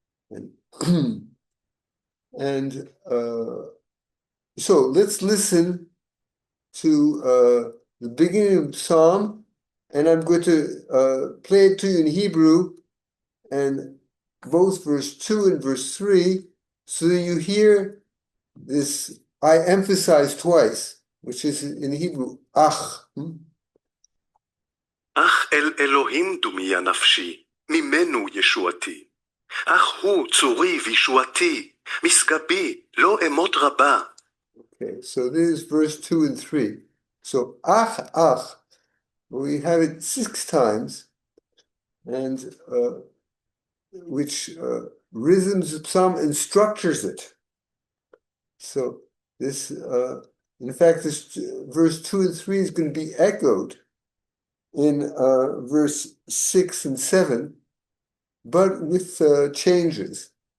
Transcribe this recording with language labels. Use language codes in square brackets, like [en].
[en] And, and so let's listen to the beginning of the psalm, and I'm going to play it to you in Hebrew, and both verse 2 and verse 3, so that you hear this I emphasize twice, which is in Hebrew, ach. [he] אך אל אלוהים דומיה נפשי, ממנו ישועתי. אך הוא צורי וישועתי, משגבי, לא אמות רבה. [en] Okay, so this is verse 2 and 3. So, ach, we have it 6 times, and which rhythms the psalm and structures it. So this, in fact, this verse 2 and 3 is going to be echoed in verse 6 and 7, but with changes.